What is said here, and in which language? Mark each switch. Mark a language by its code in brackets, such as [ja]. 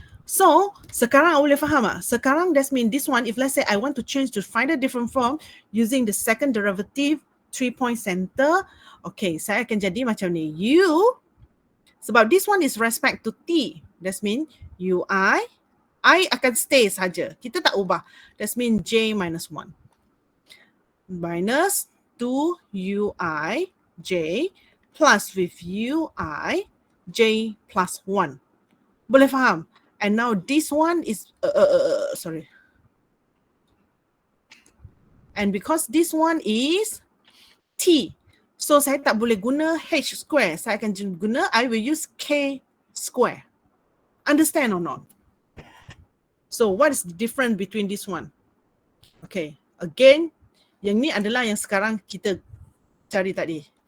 [ms] So, sekarang awak boleh faham tak? [en] Sekarang that means this one, if let's say I want to change to find a different form using the second derivative, 3-point center. Okay, [ms] saya akan jadi macam ni. [en] U, sebab this one is respect to T. That means [ms] UI, I akan stay saja. Kita tak ubah. [en] That means J minus 1. Minus 2 UI J plus with UI J plus 1. [ms] Boleh faham? [en] And now this one is, sorry. And because this one is T. [ms] So saya tak boleh guna H square. Saya akan guna, [en] I will use K square. Understand or not? So what is the difference between this one? Okay, again, [ms] yang ni adalah yang sekarang kita cari tadi.